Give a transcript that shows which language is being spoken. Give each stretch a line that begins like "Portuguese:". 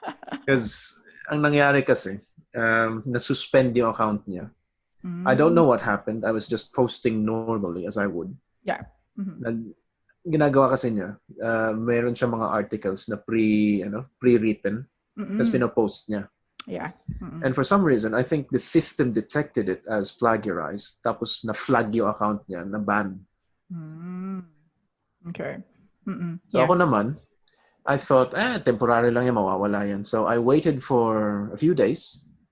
Filipino: Because ang nangyari kasi, na-suspend yung account niya.
English: I don't know what happened. I was just posting normally as I would. Yeah.
Filipino: Ginagawa kasi niya, meron siya mga articles na pre-written. Tapos pinopost niya.
English: Yeah. And for some reason, I think the system detected it as plagiarized.
Filipino: Tapos na-flag yung account niya, na-ban.
English: Okay.
Filipino: So ako naman,
English: I thought,
Filipino: temporary lang yan, mawawala yan.
English: So I waited for a few days.